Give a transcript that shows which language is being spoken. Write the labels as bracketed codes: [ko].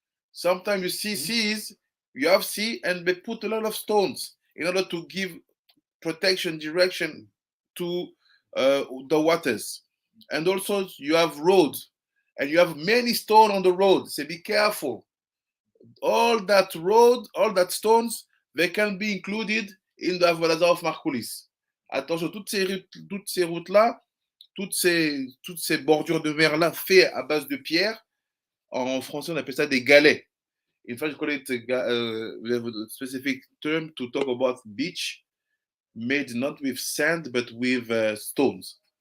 [en] Sometimes you see seas, you have sea, and they put a lot of stones in order to give protection, direction to the waters. And also you have roads, and you have many stones on the road. So be careful. All that road, all that stones, they can be included in the Avodah Zarah of Malchulis. [fr] Attention, toutes ces routes-là, toutes ces bordures de mer-là faites à base de pierre, en français on appelle ça des galets. [en] In fact, you call it, we have a specific term to talk about beach made not with sand but with stones.